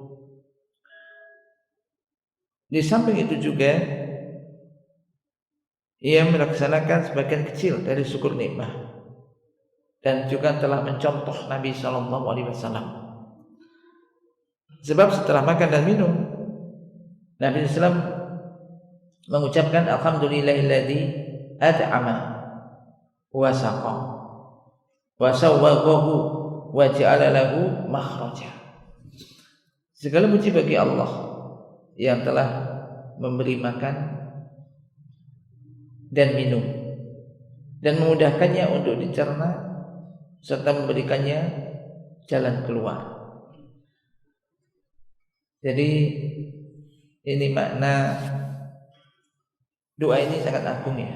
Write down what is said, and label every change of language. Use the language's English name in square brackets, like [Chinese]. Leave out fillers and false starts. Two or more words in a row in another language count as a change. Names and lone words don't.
[Indonesian] Di samping itu juga ia melaksanakan sebagian kecil dari syukur nikmat dan juga telah mencontoh Nabi [Arabic] صلى الله عليه وسلم. [Indonesian] Sebab setelah makan dan minum, Nabi sallallahu mengucapkan [Arabic] الحمد لله الذي أطعم وسقى وسوغه وجعل له مخرجا. [Indonesian] Segala puji bagi Allah yang telah memberi makan dan minum dan memudahkannya untuk dicerna serta memberikannya jalan keluar. Jadi ini makna doa ini sangat agung ya.